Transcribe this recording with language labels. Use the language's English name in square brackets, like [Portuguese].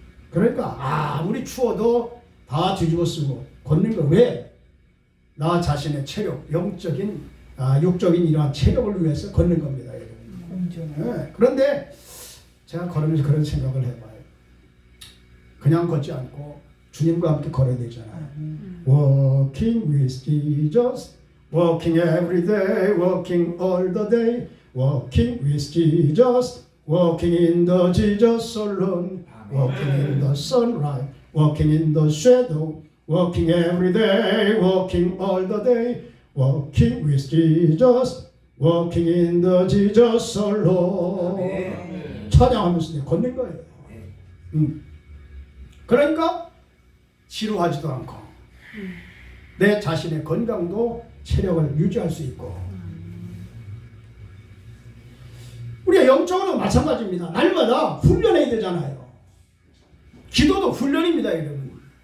[Korean] 그러니까 아무리 추워도 다 뒤집어 쓰고 걷는 거. 왜? 나 자신의 체력, 영적인, 육적인 이러한 체력을 위해서 걷는 겁니다, 여러분. 네. 그런데 제가 걸으면서 그런 생각을 해봐요. 그냥 걷지 않고 주님과 함께 걸어야 되잖아요. [English] Walking with Jesus, walking every day, walking all the day, walking with Jesus, walking in the Jesus alone, walking in the sunrise, walking in the shadow, walking every day, walking all the day, walking with Jesus, walking in the Jesus alone. [Korean] 찬양하면서 걷는 거예요. 그러니까 지루하지도 않고 내 자신의 건강도 체력을 유지할 수 있고, 우리가 영적으로 마찬가지입니다. 날마다 훈련해야 되잖아요. 기도도 훈련입니다, 여러분.